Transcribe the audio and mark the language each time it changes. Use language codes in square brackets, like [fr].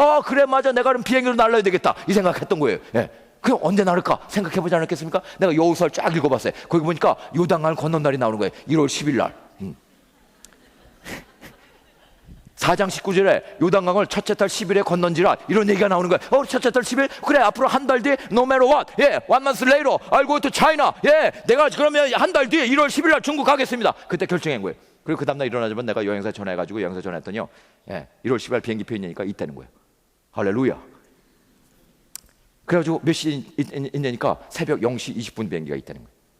[ko] 그래 맞아, 내가 그럼 비행기로 날아야 되겠다 이 생각했던 거예요. 그럼 언제 나를까 생각해보지 않았겠습니까? 내가 여호수아를 쫙 읽어봤어요. 거기 보니까 요단강을 건넌 날이 나오는 거예요. 1월 10일 날. 4장 19절에 요단강을 첫째 달 10일에 건넌지라 이런 얘기가 나오는 거야. 첫째 달 10일? 그래, 앞으로 한 달 뒤에 [en] no matter what, one month later I'll go to China. [ko] 내가 그러면 한 달 뒤에 1월 10일 날 중국 가겠습니다. 그때 결정한 거예요. 그리고 그 다음날 일어나자면 내가 여행사에 전화해가지고 여행사 전화했더니요, 1월 10일 비행기표 있냐니까 있다는 거예요. 할렐루야. 그래가지고 몇 시 있냐니까 새벽 0시 20분 비행기가 있다는 거예요.